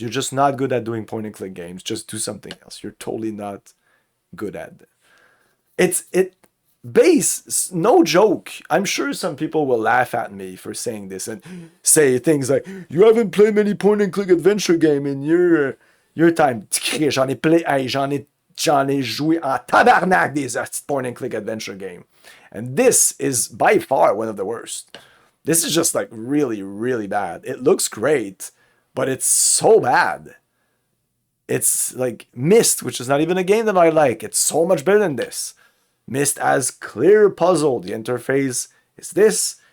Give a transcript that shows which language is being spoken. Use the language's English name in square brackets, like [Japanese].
[English] You're just not good at doing point and click games. Just do something else. You're totally not good at it. Base, no joke. I'm sure some people will laugh at me for saying this and say things like, you haven't played many point and click adventure game in your time. [French] J'en ai play, hey, j'en ai joué en tabarnak des [English] point and click adventure game. And this is by far one of the worst. This is just like really, really bad. It looks great, but it's so bad. It's like Myst, which is not even a game that I like. It's so much better than this. Myst as clear puzzle. The interface is this.